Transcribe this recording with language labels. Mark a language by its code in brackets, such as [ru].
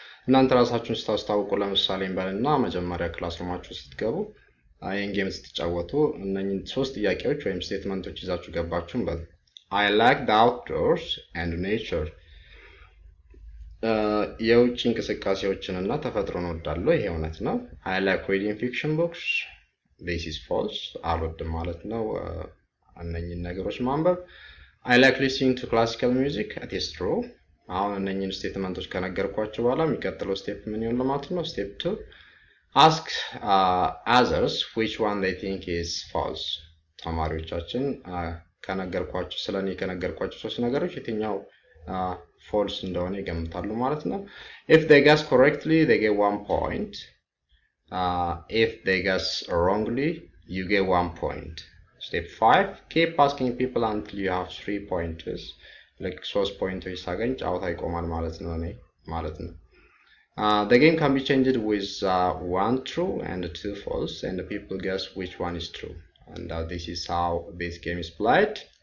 [am] እናንተ ራሳችሁን ስታስተዋውቁ ለምሳሌ እንበልና መጀመሪያ ክላስሩማችሁ ስትገቡ ይሄን ጌም ስትጫወቱ እነኚህ 3 ጥያቄዎች ወይም ስቴትመንቶች ይዛችሁ ገባችሁ እንበል። [en] I like the outdoors and nature. [am] የውጭ እንቅስቃሴዎችንና ተፈጥሮን እወዳለሁ፣ ይሄ እውነት ነው። [en] I like reading fiction books. This is false. [am] አልወድም ማለት ነው እነኚህን ነገሮች ማንበብ። [en] I like listening to classical music. It is true. [am] አሁን እነኚህን ስቴትመንቶች ከነገርኳችሁ በኋላ የሚቀጥለው ስቴፕ ምን ይሆን ማለት ነው? [en] ስቴፕ 2 ask others which one they think is false. [am] ተማሪዎቻችን ከነገርኳችሁ ስለኔ ከነገርኳችሁ 3 ነገሮች የትኛው false እንደሆነ ይገምታሉ ማለት ነው። [en] If they guess correctly they get 1 point. If they guess wrongly you get 1 point. Step 5, keep asking people until you have 3 points. like 3 points [am] ሳገኝ ጫወታ ይቆማል ማለት ነው [en] The game can be changed with 1 true and 2 false, and the people guess which one is true, and this is how this game is played.